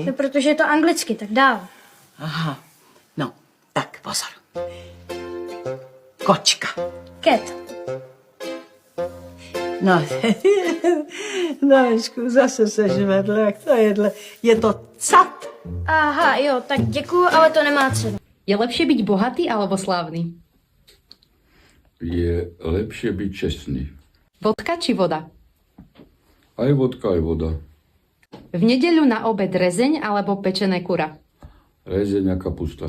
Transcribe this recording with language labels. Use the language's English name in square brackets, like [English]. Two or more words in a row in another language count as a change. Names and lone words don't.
[Czech] No, protože je to anglicky, tak dál. Aha. No, tak pozor. Kočka. Ket. No, Dášku, zase seš vedle, jak to jedle. Je to cat. Aha, jo, tak děkuju, ale to nemá cenu. [Slovak] Je lepšie byť bohatý alebo slávny? Je lepšie byť čestný. Vodka či voda? Aj vodka, aj voda. V nedeľu na obed rezeň alebo pečené kura? Rezeň a kapusta.